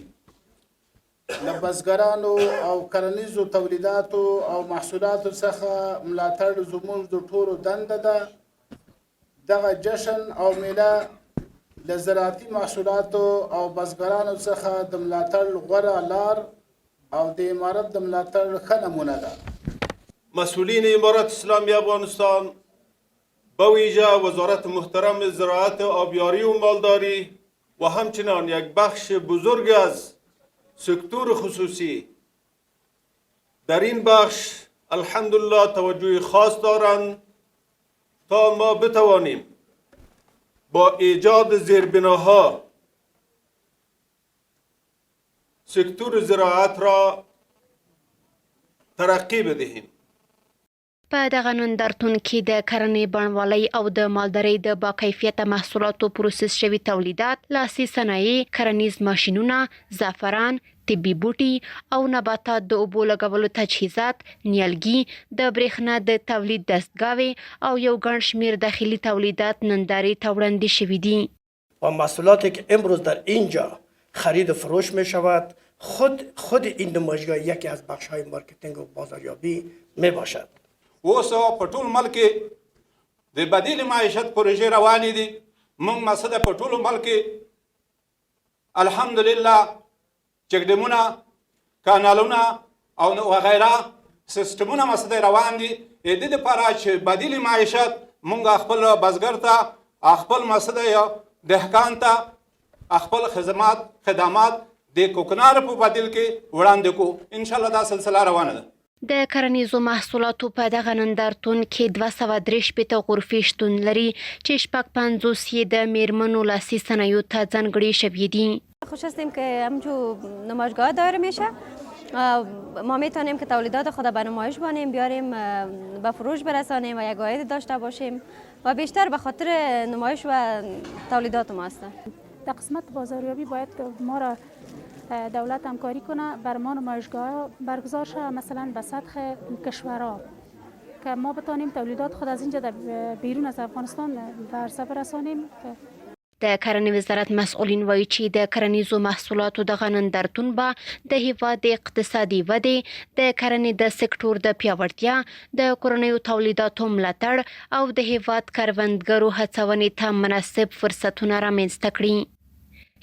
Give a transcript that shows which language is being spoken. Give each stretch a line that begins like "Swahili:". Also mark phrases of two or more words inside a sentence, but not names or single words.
Pashto: له بزګرانو او کرنیزو تولیداتو او محصولاتو څخه ملاتړ زموږ د ټولو دنده ده. دغه جشن او میله له زراعتي محصولاتو او بزګرانو څخه د ملاتړ غوره لار او د امارت د ملاتړ ښه نمونه ده.
Persian: مسئولین امارت اسلامی افغانستان به ویژه وزارت محترم زراعت آبیاری و مالداری و همچنان یک بخش بزرگ از سکتور خصوصی در این بخش الحمدلله توجه خاص دارند تا ما بتوانیم با ایجاد زیربناها سکتور زراعت را ترقی بدهیم.
Pashto: په دغه نندارتون کې د کرنې بڼوالۍ او د مالدارۍ د باکیفیته محصولاتو پروسس شوي تولیدات، لاسي صنایع، کرنیز ماشینونه، زعفران، طبي بوټي او نباتات، د اوبو لګولو تجهیزات، نیالګي، د برېښنا د تولید دستگاه‌وې او یو ګڼ شمیر داخلي تولیدات نندارې ته وړاندې شوي دي.
Persian: و محصولاتی که امروز در اینجا خرید و فروش می شود خود این نمایشگاه یکی از بخش‌های مارکتینگ و بازاریابی می باشد.
Pashto: اوس په ټول ملک د بدیل معیشت پروژې روانې دي. موږ مسده په ټول ملک الحمدلله چکډمونه، کانالونه او وغیره سیستمونه مسده روان دي. د دې لپاره چې بدیل معیشت موږ خپل بزګر ته، خپل مسده دهقان ته خپل خدمات د کوکنار په بدیل کې وړاندې کو. ان شاء الله دا سلسله روانه ده. د کرنیزو محصولاتو په دغه نندارتون کې 263 غرفې شتون لري چې 56 یې د میرمنو لاسي صنایعو ته ځانګړي شوي دي.
Persian: خوش هستیم که همچون نمایشگاه دایر میشه. ما میتونیم که تولیدات خود به نمایش بانیم، بیاریم به فروش برسانیم و یک عاید داشته باشیم و بیشتر به خاطر نمایش و تولیدات ما هستن. در قسمت بازاریابی باید ما را دولت همکاری کنه، بر ما نمایشگاه برگزار شود مثلا به سطح کشورها که ما بتانیم تولیدات خود از اینجا بیرون از افغانستان به عرصه برسانیم.
Pashto: د کرنې وزارت مسئولین وایي چې د کرنیزو محصولاتو دغه نندارتون به د هیواد د اقتصادي ودې، د کرنې د سکتور د پیاوړتیا، د کورنیو تولیداتو ملاتړ او د هیواد کروندګرو هڅونې ته مناسب فرصتونه رامنځته کړي.